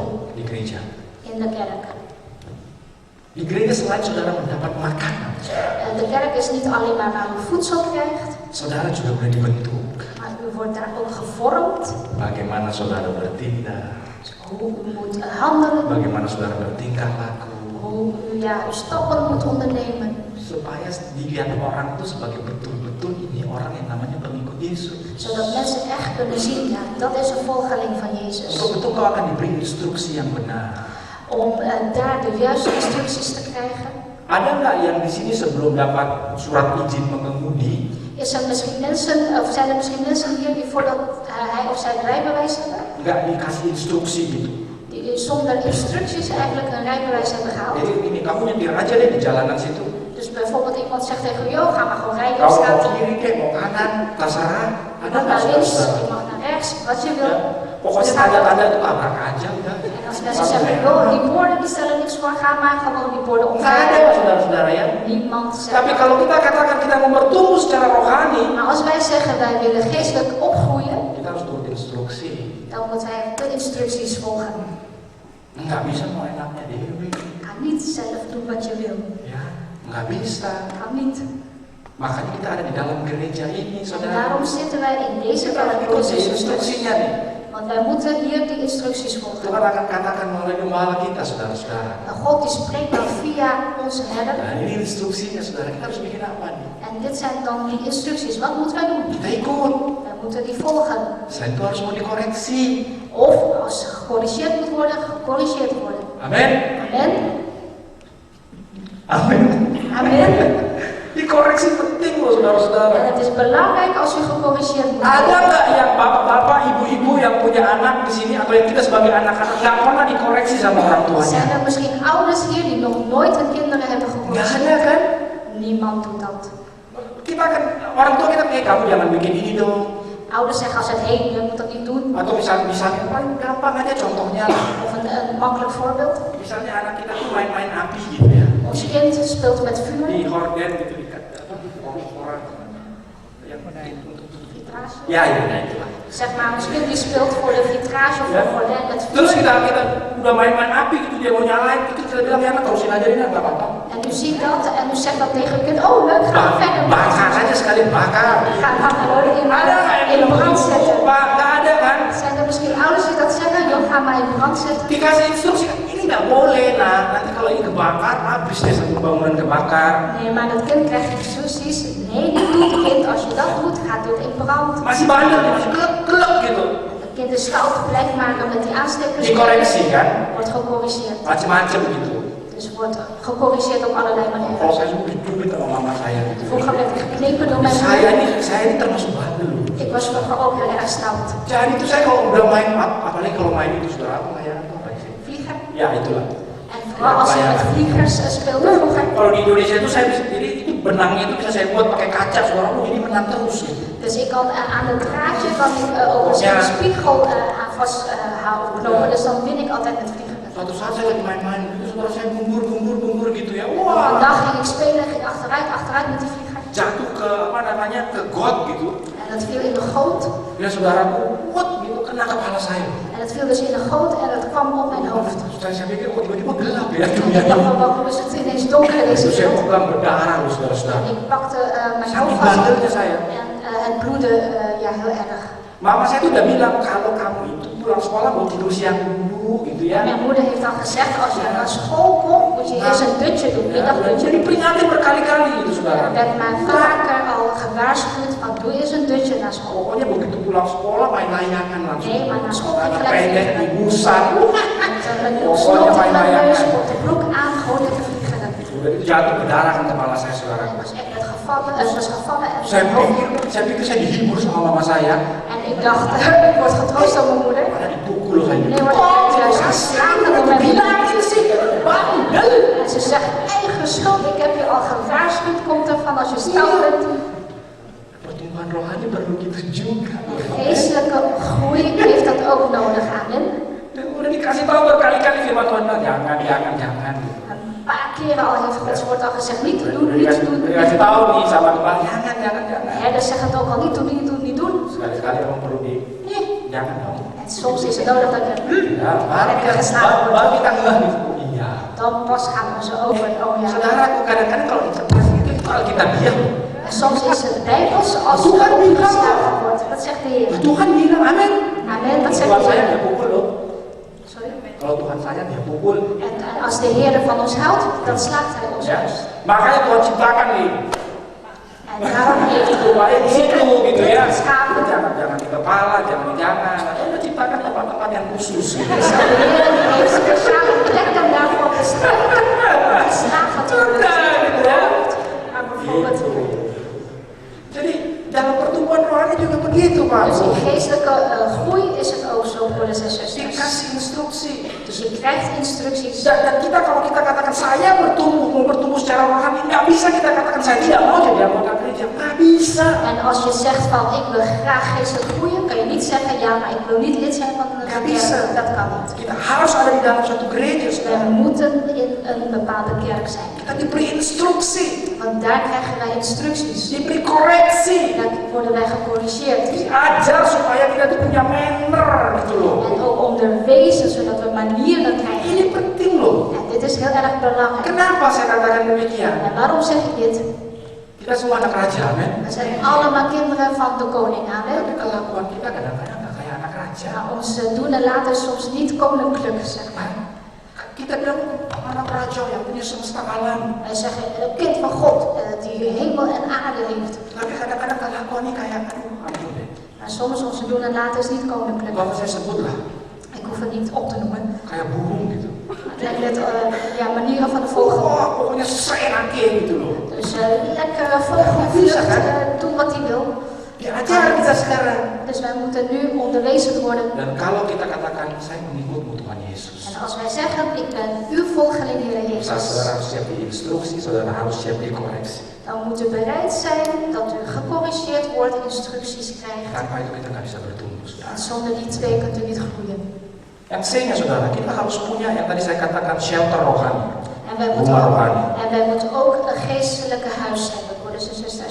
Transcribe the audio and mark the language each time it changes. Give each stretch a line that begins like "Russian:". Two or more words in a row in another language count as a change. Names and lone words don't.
Indonesian: di gereja.
Dutch: in de kerk?
Indonesian: Di gereja selain saudara mendapat makanan,
Dutch: De kerk is niet alleen maar waar u voedsel krijgt,
Indonesian: saudara juga boleh dibentuk.
Dutch: maar u wordt daar ook gevormd.
Indonesian: Bagaimana saudara bertindak,
Dutch: Hoe u moet handelen,
Indonesian: bagaimana saudara bertingkah laku,
Dutch: hoe u uw stappen moet ondernemen.
Indonesian: supaya dilihat orang itu sebagai betul-betul ini orang yang namanya pengikut Yesus.
Dutch: Zodat mensen echt kunnen zien, ja, dat is een volgeling van Jezus.
Indonesian: Betul-betul kau akan diberi instruksi yang benar.
Dutch: Om daar de juiste instructies te krijgen.
Indonesian: Ada nggak yang di sini sebelum dapat surat izin mengemudi,
Dutch: Zijn er misschien mensen hier die voordat hij of zij het rijbewijs hebben,
Indonesian: nggak dikasih instruksi gitu?
Dutch: die u zonder instructies eigenlijk een rijbewijs hebben gehaald.
Indonesian: Jadi ini kamu nyetir aja deh di jalanan situ.
Dutch: Dus bijvoorbeeld iemand zegt tegen jou, ga maar gewoon rijden op
Indonesian: Kau mau
Dutch: straat.
Indonesian: kiri kek, mau kanan, terserah.
Dutch: Je
Indonesian: Ada
Dutch: mag
Indonesian: nggak
Dutch: naar links,
Indonesian: saudara?
Dutch: je mag naar rechts, wat je wil.
Indonesian: Ya, pokoknya tanda-tanda itu tabrak aja udah.
Dutch: En als mensen zeggen, joh, die borden die stellen niks voor, ga maar gewoon die borden
Indonesian: Nggak ada
Dutch: omdraaien.
Indonesian: saudara-saudara ya.
Dutch: Niemand
Indonesian: Tapi
Dutch: zegt.
Indonesian: kalau kita katakan kita mau bertumbuh secara rohani,
Dutch: Maar als wij zeggen wij willen geestelijk opgroeien,
Indonesian: kita harus turut instruksi.
Dutch: dan moet hij de instructies volgen.
Indonesian: Nggak bisa mau enaknya dewi.
Dutch: Ga niet zelf doen wat je wil.
Indonesian: Ya, nggak bisa.
Dutch: Kan niet.
Indonesian: Makanya kita ada di dalam gereja ini,
Dutch: En
Indonesian: saudara.
Dutch: daarom zitten wij in deze
Indonesian: Kita harus
Dutch: kerk,
Indonesian: ikut
Dutch: broeders en zusters.
Indonesian: instruksinya nih.
Dutch: Want wij moeten hier die instructies
Indonesian: Tuhan
Dutch: volgen.
Indonesian: akan katakan melalui gembala kita, saudara-saudara.
Dutch: En God die spreekt dan via onze herder.
Indonesian: Nah, ini instruksinya, saudara. Kita harus bikin apa nih?
Dutch: En dit zijn dan die instructies. Wat moeten wij doen?
Indonesian: Kita ikut.
Dutch: Wij moeten die volgen.
Indonesian: Selain itu harus mau dikoreksi.
Dutch: Of als gecorrigeerd moet worden, gecorrigeerd worden.
Indonesian: Amin.
Dutch: Amen.
Indonesian: Amin.
Dutch: Amen.
Indonesian: Dikoreksi penting loh,
Dutch: En
Indonesian: saudara-saudara.
Dutch: het is belangrijk als u gecorrigeerd moet
Indonesian: Ada
Dutch: worden.
Indonesian: nggak yang bapak-bapak, ibu-ibu yang punya anak di sini atau yang kita sebagai anak-anak nggak pernah dikoreksi sama orang tuanya?
Dutch: Zijn er misschien ouders hier die nog nooit hun kinderen hebben
Indonesian: Nggak
Dutch: gecorrigeerd?
Indonesian: ada kan?
Dutch: Niemand doet dat.
Indonesian: Kita kan orang tua kita kayak kamu jangan bikin ini dong.
Dutch: Ouders zeggen altijd, hé, je moet dat niet doen.
Indonesian: Atau misalnya paling gampang aja contohnya lah.
Dutch: Of een makkelijk voorbeeld.
Indonesian: Misalnya anak kita tuh main-main api gitu ya.
Dutch: Ons kind speelt met vuur.
Indonesian: Di horden gitu diikat apa orang yang
Dutch: Vitrage.
Indonesian: ya itulah.
Dutch: Zeg maar, ons kind die speelt voor de vitrage of
Indonesian: Ya.
Dutch: voor gordijn met
Indonesian: Terus
Dutch: vuur.
Indonesian: kita udah main-main api gitu dia mau nyalain itu kita bilang ya anak terusin aja ini nggak apa-apa.
Dutch: En u ziet dat en u zegt dat tegen uw kind, oh leuk, ga verder.
Indonesian: Bakar aja sekali bakar.
Dutch: Ga dan gewoon
Indonesian: Ada nggak yang
Dutch: in
Indonesian: bilang
Dutch: brand
Indonesian: begitu?
Dutch: zetten.
Indonesian: Pak, nggak ada kan?
Dutch: Zijn er misschien ouders die dat zeggen, joh, ga maar in brand zetten.
Indonesian: Dikasih instruksi ini nggak boleh nah nanti kalau ini kebakar habis deh satu bangunan kebakar.
Dutch: Nee, maar dat kind krijgt instructies. Nee, niet doen, kind. Als je dat doet, gaat dit in brand.
Indonesian: Masih bandel nih, masih kelep gitu.
Dutch: Het kind is koud, blijft maar dan met die aanstekers.
Indonesian: Dikoreksi kan?
Dutch: Wordt gecorrigeerd.
Indonesian: Macem-macem gitu.
Dutch: Dus wordt gecorrigeerd op allerlei
Indonesian: Kalau
Dutch: manieren.
Indonesian: saya sudah dicubit sama mama saya gitu.
Dutch: Vroeger werd ik geknepen door mijn
Indonesian: Saya
Dutch: moeder.
Indonesian: ini termasuk bandel.
Dutch: Ik was vroeger ook heel erg stout.
Indonesian: Jadi itu saya kalau udah main apalagi kalau main itu saudara apa ya apa sih?
Dutch: Vliegen.
Indonesian: Ya itulah.
Dutch: En vooral als je met vliegers speelde vroeger.
Indonesian: Kalau di Indonesia itu saya bisa jadi itu benangnya itu bisa saya buat pakai kaca saudara, jadi menang terus gitu.
Dutch: Dus ik kan aan het draadje kan ik ook een Ja. spiegel aan vasthouden knopen. Dus dan win ik altijd met vliegen.
Indonesian: Suatu saat saya lagi main-main itu saudara saya gumbur gitu ya.
Dutch: Een
Indonesian: Wah,
Dutch: dag ging ik spelen, ging achteruit met die vlieger.
Indonesian: jatuh ke apa namanya ke got gitu.
Dutch: En dat viel in de goot.
Indonesian: Ya saudaraku, what gitu kena kepala saya.
Dutch: En het viel dus in de goot en het kwam op mijn hoofd.
Indonesian: Saya pikir kok tiba-tiba gelap ya
Dutch: En
Indonesian: dunia
Dutch: ik dacht
Indonesian: ini.
Dutch: van waarom is het ineens donker in deze
Indonesian: Terus saya
Dutch: wereld?
Indonesian: pegang berdarah loh saudara-saudara.
Dutch: En ik pakte mijn
Indonesian: Saking
Dutch: hoofd vast
Indonesian: bandelnya saya.
Dutch: en het bloedde ja, heel erg.
Indonesian: Mama saya tuh udah bilang kalau kamu itu pulang sekolah mau tidur siang dulu gitu ya.
Dutch: Mijn moeder heeft dan gezegd, als je naar school komt, moet je eerst een dutje doen.
Indonesian: Ya,
Dutch: Middagdutje.
Indonesian: jadi peringatin berkali-kali gitu saudara.
Dutch: Er werd mij vaker al gewaarschuwd van doe eens een dutje naar school.
Indonesian: Pokoknya begitu pulang sekolah main layangan langsung.
Dutch: Nee, maar naar school
Indonesian: Celana
Dutch: ging gelijk
Indonesian: pendek,
Dutch: vliegen.
Indonesian: ibusan.
Dutch: Met een
Indonesian: Pokoknya
Dutch: snot in
Indonesian: main
Dutch: mijn neus,
Indonesian: layangan.
Dutch: op de broek aan, gewoon lekker vliegen.
Indonesian: Udah itu jatuh berdarah kan kepala saya saudara.
Dutch: Ik was echt gevallen, het was gevallen en
Indonesian: Saya pikir saya dihibur sama mama saya.
Dutch: En ik dacht, ik word getroost door mijn moeder.
Indonesian: Malah dipukul saya.
Dutch: Nee, word ik juist geslagen door mijn moeder.
Indonesian: Bilang sih, bandel.
Dutch: En ze zegt, eigen schuld, ik heb je al gewaarschuwd, komt ervan als je stout bent.
Indonesian: Pertumbuhan rohani perlu gitu juga.
Dutch: Geestelijke groei heeft dat ook nodig, amen.
Indonesian: Dan udah dikasih tahu berkali-kali firman Tuhan, jangan.
Dutch: Een paar keren al heeft Gods woord al gezegd, niet te doen, niet te doen.
Indonesian: Dikasih tahu nih sama kepala, jangan.
Dutch: Herders zeggen het ook al, niet doen, niet doen, niet doen.
Indonesian: Sekali-sekali emang perlu jangan dong.
Dutch: En soms is het nodig dat je
Indonesian: Ya, baru kita ngeh gitu. Iya.
Dutch: dan pas gaan we ze over, oh ja.
Indonesian: Saudaraku kadang-kadang kalau interpretasi itu Alkitabiah.
Dutch: En soms is het Bijbels als
Indonesian: Tuhan
Dutch: er
Indonesian: bilang.
Dutch: opgesteld wordt. Wat zegt de Heer?
Indonesian: Tuhan bilang amin.
Dutch: Amen, wat zegt
Indonesian: Tuhan
Dutch: de
Indonesian: saya
Dutch: Heer?
Indonesian: dia pukul loh.
Dutch: Sorry.
Indonesian: Kalau Tuhan saya dia pukul.
Dutch: En als de Heer van ons houdt, dan slaat Hij ons
Indonesian: Ya.
Dutch: juist.
Indonesian: Makanya Tuhan ciptakan nih.
Dutch: En daarom heeft
Indonesian: Supaya di situ gitu ya.
Dutch: Schapen.
Indonesian: Jangan di kepala, jangan. Dia ciptakan tempat-tempat yang khusus gitu.
Dutch: Dus de Heer heeft speciale plekken daarvoor bestemd. Geslagen te worden. Maar bijvoorbeeld,
Indonesian: Jadi dalam pertumbuhan rohani juga begitu Pak.
Dutch: dus in geestelijke groei is het ook zo, broeders en zusters.
Indonesian: Dikasih instruksi.
Dutch: Dus je krijgt instructies.
Indonesian: Dan kita kalau kita katakan saya mau bertumbuh secara rohani, nggak bisa kita katakan saya tidak mau jadi anggota gereja, nggak bisa.
Dutch: En als je zegt van ik wil graag geestelijk groeien, kan je niet zeggen ja, maar ik wil niet lid zijn van een kerk. Dat kan niet.
Indonesian: Kita harus ada di dalam satu gereja.
Dutch: We moeten in een bepaalde kerk zijn.
Indonesian: Kita diberi instruksi,
Dutch: Want daar krijgen wij instructies.
Indonesian: diberi koreksi,
Dutch: Daar worden wij gecorrigeerd.
Indonesian: diajar supaya kita tuh punya manner gitu loh.
Dutch: En ook onderwezen zodat we manieren krijgen.
Indonesian: Ini penting loh.
Dutch: En dit is heel erg belangrijk.
Indonesian: Kenapa saya katakan demikian?
Dutch: En waarom zeg ik dit?
Indonesian: Kita semua anak raja, men.
Dutch: We zijn allemaal kinderen van de koning, amen.
Indonesian: Tapi kelakuan kita kadang-kadang nggak kayak anak raja.
Dutch: Maar onze doen en laten is soms niet koninklijk, zeg maar.
Indonesian: Kita bilang anak raja yang punya semesta alam.
Dutch: Wij zeggen een kind van God die hemel en aarde heeft.
Indonesian: Tapi kadang-kadang kelakuannya kayak aduh deh.
Dutch: Maar soms onze doen en laten is niet koninklijk.
Indonesian: Kalau saya sebut lah,
Dutch: Ik hoef het niet op te noemen.
Indonesian: kayak burung gitu.
Dutch: Het lijkt net manieren van de vogel.
Indonesian: Oh, pokoknya seenaknya gitu loh.
Dutch: Dus lekker vogelvlucht, doen wat hij wil.
Indonesian: Diajar kita sekarang.
Dutch: Dus wij moeten nu onderwezen worden.
Indonesian: Dan kalau kita katakan saya mengikutmu Tuhan Yesus,
Dutch: En als wij zeggen, ik ben uw volgeling, Heer Jezus,
Indonesian: saudara harus siap diinstruksi, saudara harus siap dikoreksi.
Dutch: dan moet u bereid zijn dat u gecorrigeerd wordt, instructies krijgt.
Indonesian: Tanpa itu kita nggak bisa bertumbuh, saudara.
Dutch: En zonder die twee kunt u niet groeien.
Indonesian: Yang C-nya saudara, kita harus punya yang tadi saya katakan shelter rohani.
Dutch: En wij moeten ook een geestelijke huis hebben, broeders en zusters.